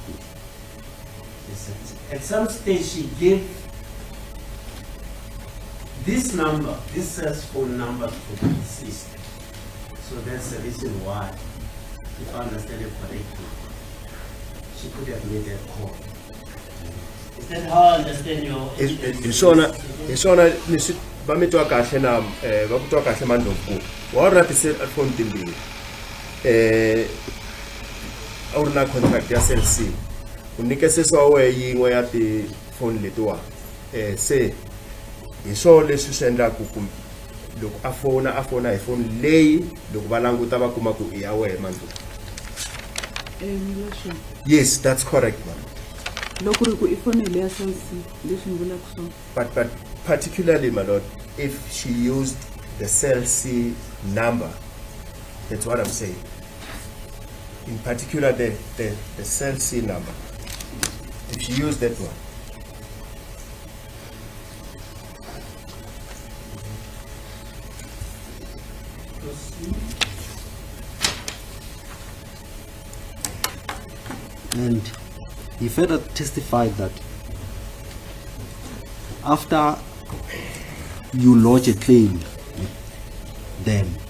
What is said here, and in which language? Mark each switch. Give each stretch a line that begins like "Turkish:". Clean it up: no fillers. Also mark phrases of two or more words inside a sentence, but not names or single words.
English: She said, at some stage she gave This number, this says phone number for the deceased. So that's the reason why, if I understand it correctly, she could have made that call. Is that how I understand your
Tsonga: Hi swona leswi va mi twa kahle na va ku twa kahle Mandlovu wa ri na ti-cellphone timbirhi a wu ri na contract ya Cell C u nikesesi wa wena yin'we ya tifoni letiwa se hi swona leswi swi endlaku ku loko a fona hi foni leyi loko va languta va kuma ku i ya wena Mandlovu. Leswi
English: Yes, that's correct, ma'am.
Tsonga: loko ri ku i foni leya Cell C leswi ni vulaka swona.
English: But particularly, my lord, if she used the Cell C number, that's what I'm saying. In particular, the Cell C number. If she used that one. And he further testified that after you lodge a claim with them,